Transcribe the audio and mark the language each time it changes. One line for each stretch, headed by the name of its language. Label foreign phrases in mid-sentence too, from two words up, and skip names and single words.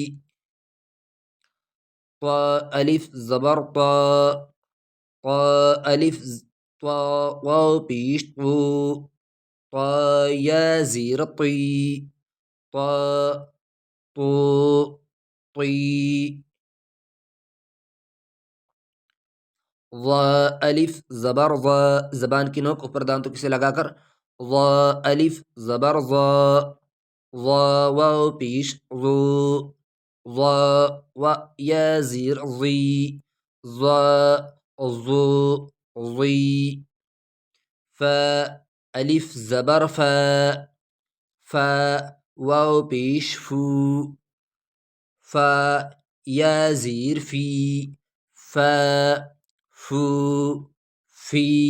Urdu: طا الف زبر طا، طا الف طا واو پیش طو، طا یا زیر طی، طا طو طی۔ ضا الف زبر ضا، زبان کی نوک اوپر دانتوں سے لگا کر، ضا الف زبر ضا، ضا واو پیش ضو، ضا و یا زیر ضی، ضا ضو ضی۔ فا الف زبر فا، فا واو پیش فو، فا یا زیر فی، فا فو فی۔